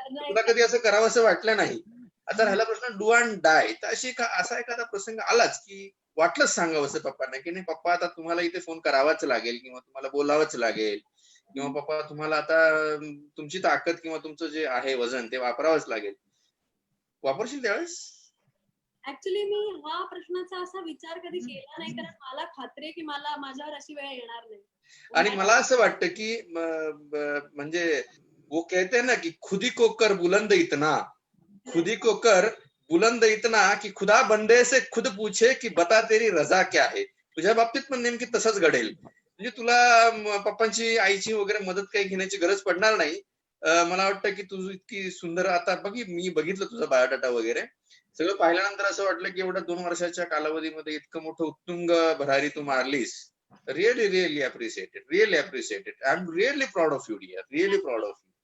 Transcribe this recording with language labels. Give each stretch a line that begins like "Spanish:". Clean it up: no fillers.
Marathi: तुला कधी असं करावं असं वाटलं नाही? आता राहिला प्रश्न डू अँड डाय, तर असा एखादा प्रसंग आलाच की वाटलंच सांगावं असं पप्पांना, की नाही पप्पा आता तुम्हाला इथे फोन करावाच लागेल किंवा तुम्हाला बोलावंच लागेल किंवा पप्पा तुम्हाला आता तुमची ताकद किंवा तुमचं जे आहे वजन ते वापरावंच लागेल. वापरशील त्यावेळेस? ऍक्च्युली मी हा प्रश्नाचा असा विचार कधी केला नाही, कारण मला खात्री आहे की मला माझ्यावर अशी वेळ येणार नाही. आणि मला असं वाटतं की म्हणजे
Hindi: वो कहते हैं ना की खुदी को कर बुलंद इतना, खुदी को कर बुलंद इतना की खुदा बंदे से खुद पूछे की बता तेरी रजा क्या है.
Marathi: तुझ्या बाबतीत पण नेमकी तसंच घडेल. म्हणजे तुला पप्पांची आईची वगैरे मदत काही घेण्याची गरज पडणार नाही. मला वाटतं की तुझं इतकी सुंदर, आता मी बघितलं तुझा बायोडाटा वगैरे, सगळं पाहिल्यानंतर असं वाटलं की एवढ्या 2 वर्षाच्या कालावधीमध्ये इतकं मोठं उत्तुंग भरारी तू मारलीस.
English: really appreciate it, really appreciate it. I'm really proud of you, dear, really proud of you.